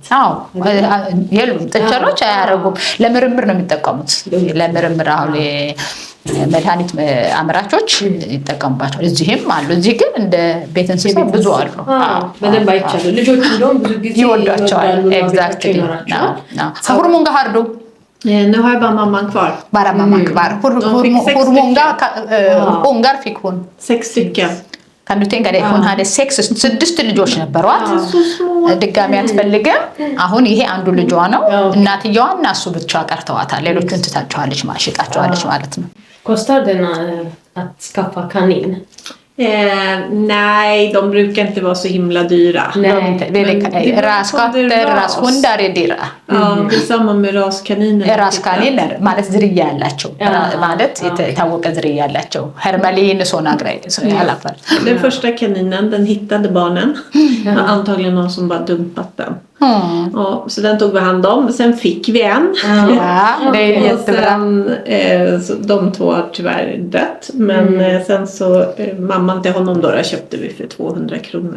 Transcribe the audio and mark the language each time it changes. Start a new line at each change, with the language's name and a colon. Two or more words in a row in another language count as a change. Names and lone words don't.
Amharic: አዎ የሉም፣ ጥንቸሎች አያረጉም። ለምርምር ነው የሚጠቀሙት። ለምርምር አሁን መድኃኒት አምራቾች ይጠቀሙባቸዋል። እዚህም አሉ። እዚህ ግን እንደ ቤት እንስሳ ብዙ አሉ። በደንብ አይቻለሁ። ልጆች እንደውም ብዙ ጊዜ
Swedish: ይወዷቸዋል። ኤግዛክትሊ hur många har du Nu har jag bara mamman kvar. Bara mamman kvar. Hur många ungar fick hon? 6 stycken. Kan du tänka dig? Hon hade 6
Amharic: ልጆች ነበሯት። ድጋሚ አትፈልግም። አሁን ይሄ አንዱ ልጇ ነው። እናትየዋ እና እሱ ብቻ ቀርተዋታል። ሌሎቹን ትታቸዋለች፣ ማሽጣቸዋለች ማለት ነው።
Swedish: Kostar den att skaffa kanin? Nej, de brukar inte vara så himla dyra. Raskatter, rashundar är dyra. Ja, det är samma med raskaniner.
Amharic: Raskaniner ማለት ዝርያ ያላቸው ማለት የታወቀ ዝርያ ያላቸው
Swedish: hermelin såna grejer så i alla fall. Den första kaninen, den hittade barnen. Antagligen någon som bara dumpat den. Och så den tog vi hand om. Sen fick vi en. Ja, det är jättebra. Sen, så de två har tyvärr dött. Men sen så mamman till honom då köpte vi för 200 kronor.